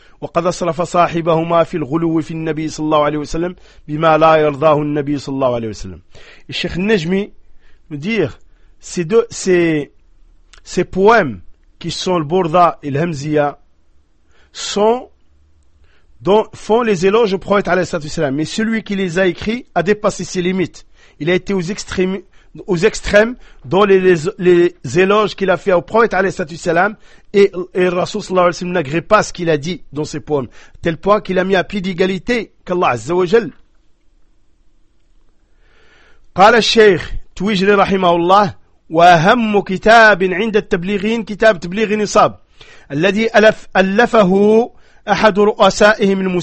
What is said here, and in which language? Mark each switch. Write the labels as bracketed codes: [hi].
[ar] وقد أسرف صاحبهما في الغلو في النبي صلى الله عليه وسلم بما لا يرضاه النبي صلى الله عليه وسلم. الشيخ النجمي مدير [fr] ces poèmes qui sont le Bourda et l'Hamziya font les éloges au prophète [ar] عليه الصلاة والسلام. [fr] Mais celui qui les a écrits a dépassé ses limites. Il a été aux extrêmes dans les éloges qu'il a fait au prophète alayhi salatu salam et le rasoul sallallahu alayhi wa sallam n'agrée pas ce qu'il a dit dans ses poèmes, tel point qu'il a mis à pied d'égalité qu'Allah azza wa jal. [ar] قال الشيخ تويجري رحمه الله واهم كتاب عند التبليغين كتاب تبليغ النصاب الذي ألفه احد رؤسائهم